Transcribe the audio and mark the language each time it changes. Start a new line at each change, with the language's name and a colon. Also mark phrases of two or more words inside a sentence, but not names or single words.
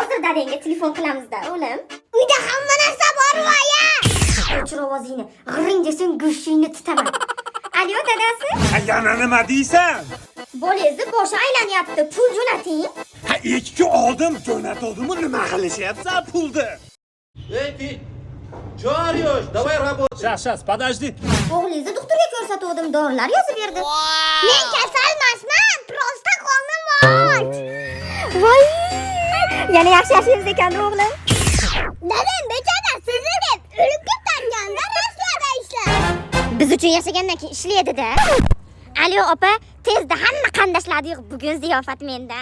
Uzbek: dadangga telefon qilamizda, o'g'lim. Uyda hamma narsa bor voya. O'chir ovozingni. G'iring desang go'shtingni tutaman. Alo, dadasi? Yana nima deysan? Bolangizni boshi aylanyapti. Pul jo'nating. Ha, 2 kun oldin jo'natuvdim, nima qilishyapsan pulni?
Russian: Эй, ты! Чё орёшь? Давай работай! Сейчас, подожди.
Uzbek: O'g'lingizni doktorga ko'rsatuvdim, dorilar yozib berdi. Men kasalmasman, prosta qornim och. Voy! Yana yaxshi yashaysiz ekan, o'g'lim. Dadam bechora sizni deb o'lib ketganda rastlada ishlar. Biz uchun yashagandan keyin ishlaydi-da. Alo, opa, tezda hamma qandashlarni yig'ib, bugun ziyofat mendan.